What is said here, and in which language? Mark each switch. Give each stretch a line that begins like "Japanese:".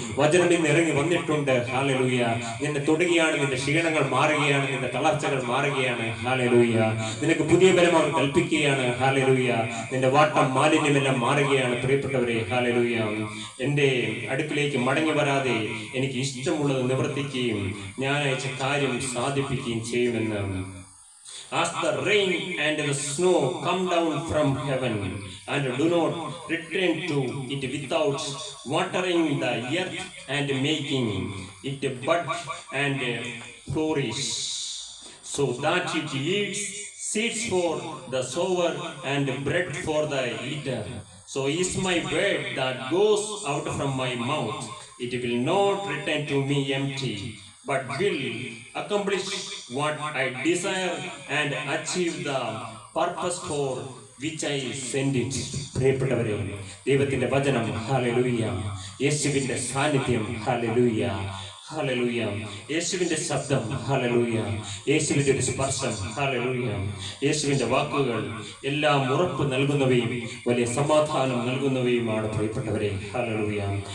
Malayalam: വചനം ഇന്ന് ഇറങ്ങി വന്നിട്ടുണ്ട്. ഹല്ലേലൂയ, നിന്നെ തൊടുകയാണ്, നിന്റെ ക്ഷീണങ്ങൾ മാറുകയാണ്, നിന്റെ തളർച്ചകൾ മാറുകയാണ്. ഹല്ലേലൂയ, നിനക്ക് പുതിയ ബലം അവൻ കൽപ്പിക്കുകയാണ്. ഹല്ലേലൂയ, നിന്റെ വാട്ടം മാലിന്യമെല്ലാം മാറുകയാണ് പ്രിയപ്പെട്ടവരെ. ഹല്ലേലൂയ, എന്റെ അടുക്കിലേക്ക് മടങ്ങി വരാതെ എനിക്ക് ഇഷ്ടമുള്ളത് നിവർത്തിക്കുകയും ഞാൻ അയച്ച കാര്യം സാധിപ്പിക്കുകയും ചെയ്യുമെന്ന്.
English: As the rain and the snow come down from heaven and do not return to it without watering the earth and making it bud and flourish, so that it yields seeds for the sower and bread for the eater, so is my word that goes out from my mouth. It will not return to me empty, but will accomplish what I desire and achieve the purpose for which I send it.
Malayalam: പ്രിയപ്പെട്ടവരെ, ദൈവത്തിന്റെ വചനം, hallelujah. യേശുവിന്റെ സാന്നിധ്യം, hallelujah, hallelujah. യേശുവിന്റെ ശബ്ദം, hallelujah. യേശുവിന്റെ ഒരു സ്പർശം, ഹല്ലേലൂയ. യേശുവിന്റെ വാക്കുകൾ എല്ലാം ഉറപ്പ് നൽകുന്നവയും വലിയ സമാധാനം നൽകുന്നവയുമാണ് പ്രിയപ്പെട്ടവരെ, ഹല്ലേലൂയ.